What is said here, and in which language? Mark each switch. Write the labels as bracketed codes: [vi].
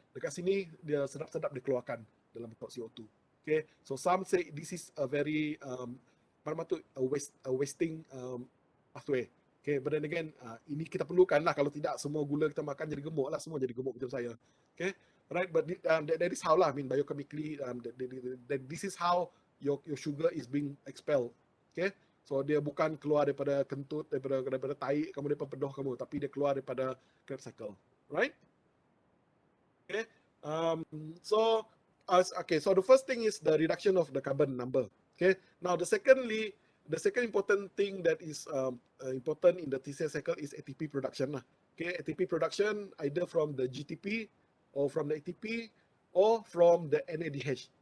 [ms] Dekat sini dia sedap-sedap dikeluarkan dalam bentuk CO2. Okay, [en] so some say this is a very a wasting pathway. [ms] Okay, but then again, ini kita perlukan lah. Kalau tidak, semua gula kita makan jadi gemuk lah. Semua jadi gemuk macam saya. Okay, right? [en] But that is how lah. I mean, biochemically, this is how your sugar is being expelled. [ms] Okay, so dia bukan keluar daripada kentut, daripada tai kamu, daripada pedoh kamu, tapi dia keluar daripada Krebs cycle. [en] Right? Okay. So the first thing is the reduction of the carbon number. Okay. Now the second important thing that is important in the TCA cycle is ATP production. Okay, ATP production either from the GTP or from the ATP or from the NADH.